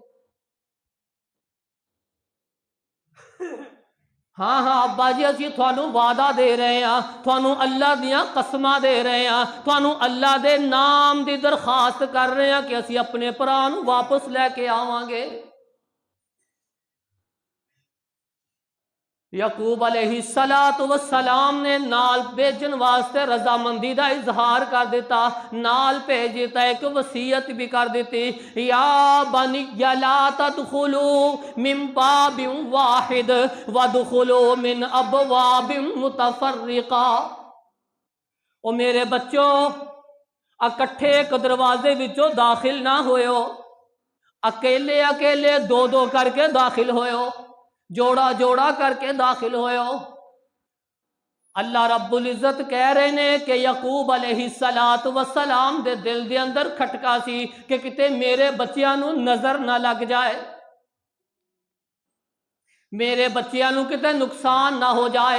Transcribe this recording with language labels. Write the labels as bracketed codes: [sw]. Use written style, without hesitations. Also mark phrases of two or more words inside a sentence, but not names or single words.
[pa] ہاں ہاں ابا جی اسی تھانوں وعدہ دے رہے ہیں، تھانوں اللہ دیاں قسماں دے رہے ہیں، تھانوں اللہ دے نام دی درخواست کر رہے ہیں کہ اسی اپنے بھرا نوں واپس لے کے آواں گے۔ یعقوب [ar] علیہ السلام [pa] نے نال بھیجن واسطے رضامندی دا اظہار کر دیتا، نال بھیج دیتا، ایک وصیت بھی کر دیتی، [ar] یا بنی لا تدخلوا من باب واحد وادخلوا من ابواب متفرقہ۔ [pa] او میرے بچوں اکٹھے ایک دروازے وچوں داخل نہ ہوئے، اکیلے اکیلے دو دو کر کے داخل ہوئے، جوڑا جوڑا کر کے داخل ہوئے ہو۔ اللہ [ar] رب العزت [pa] کہہ رہے نے کہ یعقوب [ar] علیہ السلام [pa] دے دل دے اندر کھٹکا سی کہ کتے میرے بچیاں نو نظر نہ لگ جائے، میرے بچیاں نو کتے نقصان نہ ہو جائے۔